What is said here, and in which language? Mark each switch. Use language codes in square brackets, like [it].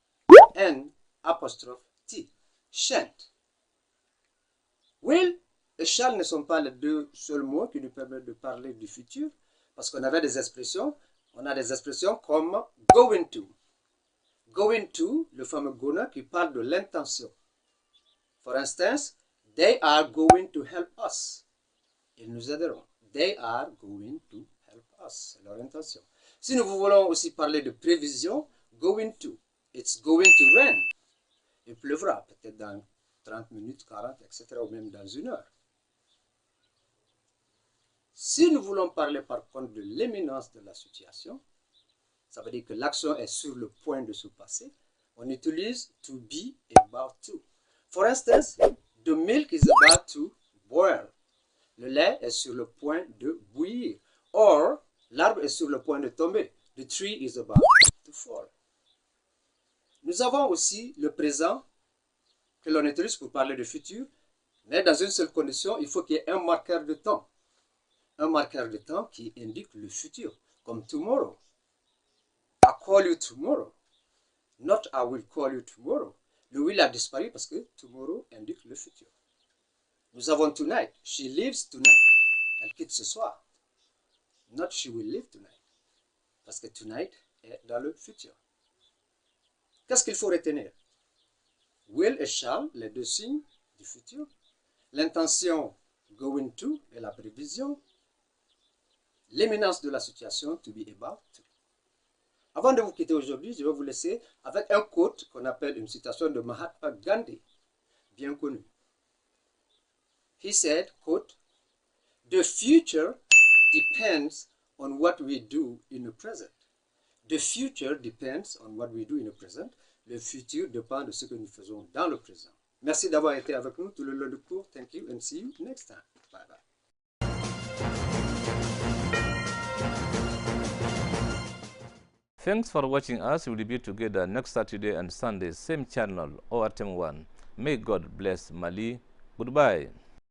[fr] S-H-N apostrophe T. Shan't. Will et shall ne sont pas les deux seuls mots qui nous permettent de parler du futur, parce qu'on avait des expressions. On a des expressions comme going to. Going to, le fameux gonna qui parle de l'intention. [en] For instance, they are going to help us. [fr] Ils nous aideront. [en] They are going to help us. [fr] C'est leur intention. Si nous voulons aussi parler de prévision, going to. [en] It's going to rain. [fr] Il pleuvra peut-être dans 30 minutes, 40, etc. ou même dans une heure. Si nous voulons parler par contre de l'imminence de la situation, ça veut dire que l'action est sur le point de se passer, on utilise to be about to. [en] For instance, the milk is about to boil. [fr] Le lait est sur le point de bouillir. Or, l'arbre est sur le point de tomber. [en] The tree is about to fall. [fr] Nous avons aussi le présent que l'on utilise pour parler du futur, mais dans une seule condition, il faut qu'il y ait un marqueur de temps. Un marqueur de temps qui indique le futur, comme tomorrow. [en] I call you tomorrow. Not I will call you tomorrow. [fr] Le will a disparu parce que tomorrow indique le futur. Nous avons tonight. [en] She leaves tonight. [fr] Elle quitte ce soir. [en] Not she will leave tonight. [fr] Parce que tonight est dans le futur. Qu'est-ce qu'il faut retenir? Will et shall, les deux signes du futur. L'intention going to et la prévision. L'imminence de la situation, to be about to. Avant de vous quitter aujourd'hui, je vais vous laisser avec un quote qu'on appelle une citation de Mahatma Gandhi, bien connu. [en] He said, quote, "The future depends on what we do in the present." The future depends on what we do in the present. [fr] Le futur dépend de ce que nous faisons dans le présent. Merci d'avoir été avec nous tout le long du cours. [en] Thank you and see you next time. Bye bye. Thanks for watching us. We'll be together next Saturday and Sunday, same channel, ORTM1. May God bless Mali. Goodbye.